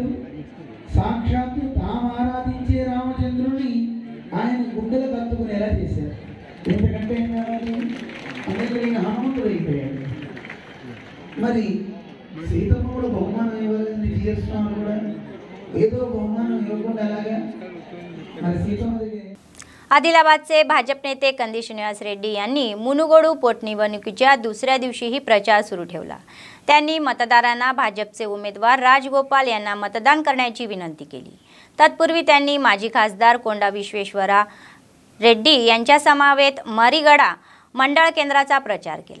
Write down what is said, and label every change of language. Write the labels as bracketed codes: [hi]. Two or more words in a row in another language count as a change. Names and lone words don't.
[te] సాక్షాత్తు తాము ఆరాధించే రామచంద్రుని ఆయన గుండెలు కత్తుకునేలా చేశారు। ఎందుకంటే ఏం కావాలి? అందరికీ హనుమంతుడు అయిపోయాడు। మరి సీతమ్మ కూడా బహుమానం ఇవ్వాలని జీఎస్ స్వామి కూడా ఏదో బహుమానం ఇవ్వకుండా ఎలాగా? మరి సీతమ్మ [mr] आदिलाबादचे भाजप नेते कंदी श्रीनिवास रेड्डी यांनी मुनुगोडू पोटनिवडणुकीच्या दुसऱ्या दिवशीही प्रचार सुरू ठेवला। त्यांनी मतदारांना भाजपचे उमेदवार राजगोपाल यांना मतदान करण्याची विनंती केली। तत्पूर्वी त्यांनी माजी खासदार कोंडा विश्वेश्वरा रेड्डी यांच्या समवेत मरीगडा मंडळ केंद्राचा प्रचार केला।